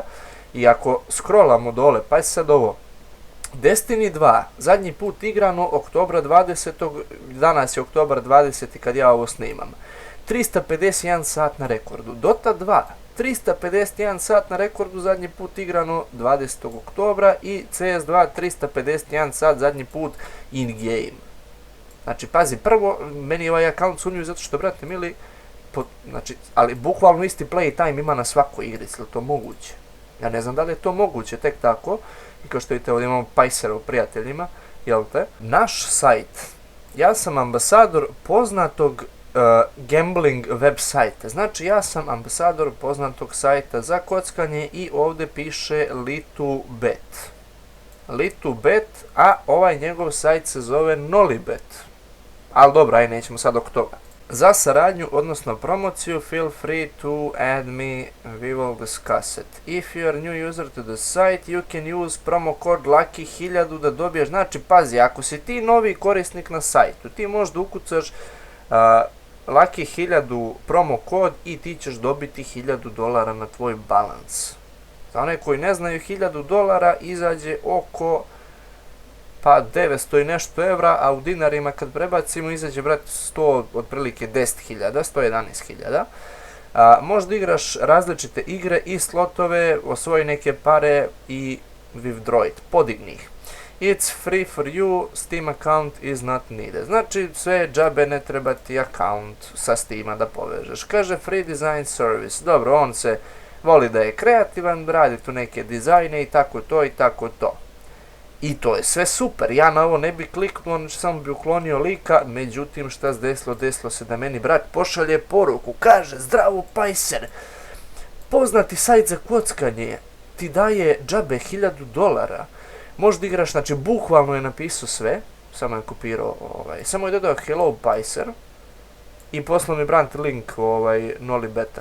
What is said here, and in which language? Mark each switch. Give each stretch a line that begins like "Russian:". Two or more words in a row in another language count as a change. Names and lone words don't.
Serbian: I ako scrollamo dole, pa je sad ovo, Destiny 2, zadnji put igrano oktobra 20. Danas je oktobar 20. kad ja ovo snimam. 351 sat na rekordu. Dota 2, 351 sat na rekordu, zadnji put igrano 20. oktobra i CS2 351 sat zadnji put
English: in game.
Serbian: Znači, pazi, prvo, meni je ovaj account sumnjiv zato što, brate mili, znači, ali bukvalno isti
English: play time
Serbian: ima na svakoj igrici, je li to moguće? Ja ne znam da li je to moguće, tek tako. I kao što vidite, ovdje imamo Pajsera u prijateljima, jel te? Naš sajt, ja sam ambasador poznatog gambling web sajta. Znači, ja sam ambasador poznatog sajta za kockanje i ovdje piše Litubet. Litubet, a ovaj njegov sajt se zove Nolibet. Ali dobro, aj nećemo sad oko toga. Za saradnju, odnosno promociju,
English: feel free to add me, we will discuss it. If you are new user to the site, you can use promo code LUCKY1000
Serbian: da dobiješ. Znači, pazi, ako si ti novi korisnik na sajtu, ti možda ukucaš LUCKY1000 promo kod i ti ćeš dobiti $1000 na tvoj balans. Za one koji ne znaju, $1000 izađe oko 900 i nešto evra, a u dinarima kad prebacimo izađe, brate, 100, otprilike 10.000, 111.000. Možda igraš različite igre i slotove, osvoji neke pare i
English: withdraw it,
Serbian: podigni ih.
English: It's free for you, Steam account is not needed.
Serbian: Znači, sve džabe, ne treba ti account sa Steama da povežeš. Kaže
English: free design service,
Serbian: dobro, on se voli da je kreativan, radi tu neke dizajne i tako to i tako to. I to je sve super, ja na ovo ne bi kliknuo, samo bi uklonio lika, međutim šta se desilo? Desilo se da meni brat pošalje poruku, kaže, zdravo Pajser, poznati sajt za kockanje ti daje džabe $1000, možda igraš, znači bukvalno je napisao sve, samo je kopirao, samo je dodao hello Pajser i poslao mi brat link Nolibeta.